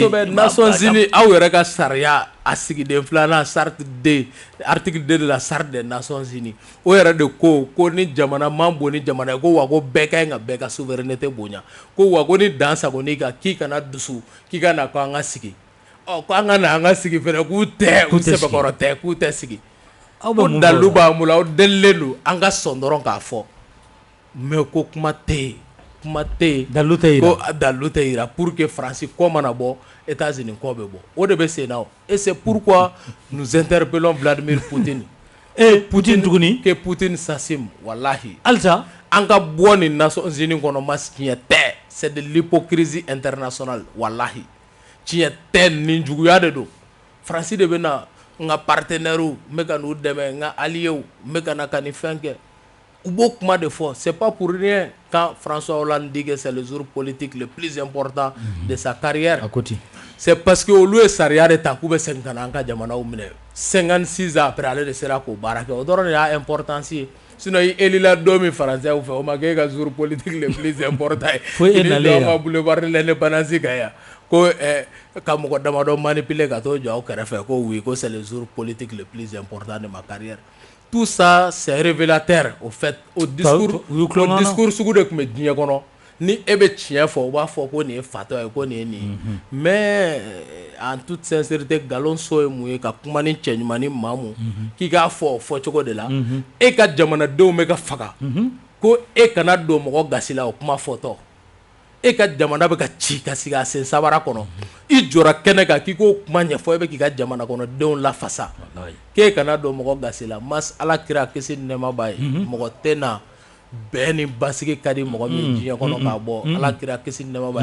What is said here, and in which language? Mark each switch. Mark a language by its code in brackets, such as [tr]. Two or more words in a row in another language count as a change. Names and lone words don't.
[bm] kosɛbɛ Nations Unies aw yɛrɛ ka sariya a sigiden filanan [fr] charte 2 article 2 de la charte des Nations Unies [bm] o yɛrɛ de ko ni jamana man bon ni jamana ye ko wa ko bɛɛ ka ɲi ka bɛɛ ka souveraineté bonya ko wa ko ni dan sagoni kan k'i kana dusu k'i ka na ko an ka sigi ko an ka na an ka sigi fɛnɛ k'u tɛ u sɛbɛkɔrɔ tɛ k'u tɛ sigi ko dalu b'an bolo aw delilen don an ka sɔn dɔrɔn k'a fɔ mais ko kuma tɛ yen dalu tɛ ko dalu tɛ yira [fr] pour que [bm] Faransi kɔ mana bɔ États-Unis kɔ bɛ bɔ o de bɛ sen na [fr] et c'est pourquoi nous interpellons Vladimir Poutine [bm] Poutine tuguni [fr] que Poutine s'assume wallahi [bm] halisa an ka bɔ ni Nations Unies kɔnɔ ma tiɲɛ tɛ [fr] c'est de l'hypocrisie internationale [bm] wallahi tiɲɛ tɛ nin juguya de don Faransi de bɛ na n ka partenaires n bɛ ka n'u dɛmɛ n ka alliés n bɛ ka na ka nin fɛn kɛ u b'o kuma de fɔ [fr] c'est pas pour rien quand François Hollande dit que c'est le jour politique le plus important de sa carrière c'est parce que [bm] olu ye sariya de ta k'u bɛ segin ka na an ka jamanaw minɛ [fr] 56 ans après [bm] ale de sera k'o baara kɛ o dɔrɔn de y'a importance ye sinon i élila don min Français fɛ o ma kɛ e ka [fr] jour politique le plus important [bm] ye fo e nalen yan boulevard de l'indépendance kan yan ko ka mɔgɔ damadɔ manipuler ka t'o jɔ aw kɛrɛfɛ ko oui ko [fr] c'est le jour politique le plus important de ma carrière tout ça c'est révélateur au fait au discours [bm] sugu de tun bɛ diɲɛ kɔnɔ ni ebe tiɲɛ fɔ u b'a fɔ ko nin ye fatɔ ye ko nin ye nin ye [fr] mais en toute sincérité [bm] galon so ye mun ye ka kuma ni cɛ ɲuman ni maa mun k'i k'a fɔ fɔcogo de la e ka jamanadenw bɛ ka faga ko e kana don mɔgɔ gasi la o kuma fɔtɔ e ka jamana bɛ ka ci ka sigi a sen sabara kɔnɔ i jɔra kɛnɛ kan k'i k'o kuma ɲɛfɔ e bɛ k'i ka jamana kɔnɔdenw lafasa k'e kana don mɔgɔ gasi la mas Ala kira kisi ni nɛɛma b'a ye mɔgɔ tɛ na bɛɛ ni basigi ka di mɔgɔ min diɲɛ kɔnɔ k'a bɔ Ala kira kisi ni nɛɛma b'a